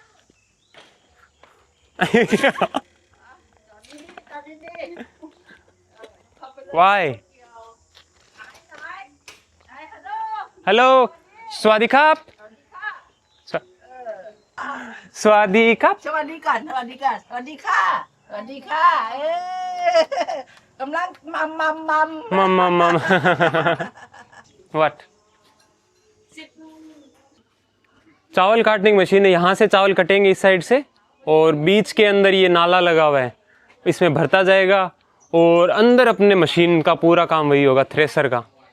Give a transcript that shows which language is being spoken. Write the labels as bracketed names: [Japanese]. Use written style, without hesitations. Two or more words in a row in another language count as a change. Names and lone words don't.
[Thai] वाई हेलो, สวัสดีครับ สวัสดีครับ. สวัสดีก่อนสวัสดีก่อนสวัสดีค่ะสวัสดีค่ะกำลังมัม [English] मम व्हाट? [Hindi] चावल काटने की मशीन है। यहाँ से चावल कटेंगे इस साइड से, और बीच के अंदर ये नाला लगा हुआ है, इसमें भरता जाएगा और अंदर अपने मशीन का पूरा काम वही होगा, थ्रेसर का।